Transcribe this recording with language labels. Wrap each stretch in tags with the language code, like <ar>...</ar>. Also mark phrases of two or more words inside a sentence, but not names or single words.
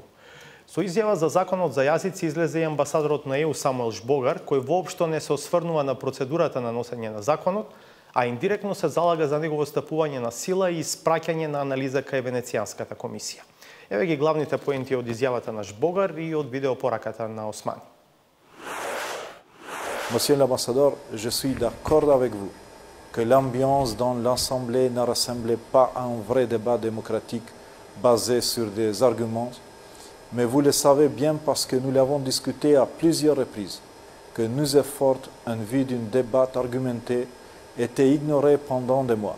<mk>Со изјава за законот за јазици излезе и амбасадорот на ЕУ Самуел Жбогар, кој воопшто не се осврнува на процедурата на носење на законот, а индиректно се залага за негово стапување на сила и испраќање на анализа кај Венецијанската комисија. Еве ги главните поенти од изјавата на Жбогар и од видеопораката на Османи.</mk> <fr>Monsieur l'ambassadeur, je suis d'accord avec vous que l'ambiance dans l'Assemblée ne ressemblait pas à un vrai débat démocratique basé sur des arguments, mais vous le savez bien parce que nous l'avons discuté à plusieurs reprises, que nos efforts en vue d'un débat argumenté étaient ignorés pendant des mois.</fr>